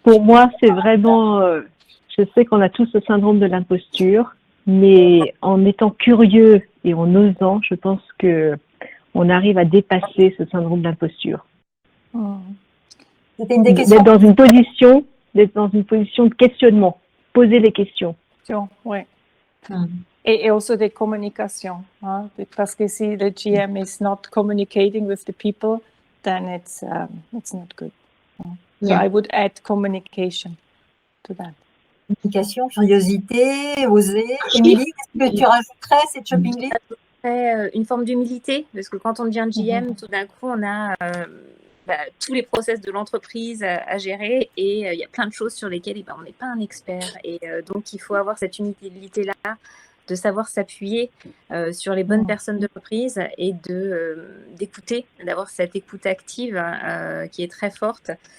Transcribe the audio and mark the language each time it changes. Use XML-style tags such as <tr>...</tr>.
<fr>Pour moi, c'est vraiment, je sais qu'on a tous le syndrome de l'imposture, mais en étant curieux et en osant, je pense que on arrive à dépasser ce syndrome de l'imposture. C'était une des questions. D'être dans une position de questionnement, poser les questions. Oui. Et aussi des communications, hein? Parce que si le</fr> <en>GM is not communicating with the people, then it's not good. So I would add communication to that.</en> <fr>Communication, curiosité, oser. Émilie, qu'est-ce que tu rajouterais, cette shopping list? Une forme d'humilité, parce que quand on devient GM, tout d'un coup, on a tous les process de l'entreprise à gérer, et il y a plein de choses sur lesquelles on n'est pas un expert. Et donc, il faut avoir cette humilité-là, de savoir s'appuyer sur les bonnes personnes de l'entreprise et d'écouter, d'avoir cette écoute active qui est très forte.</fr>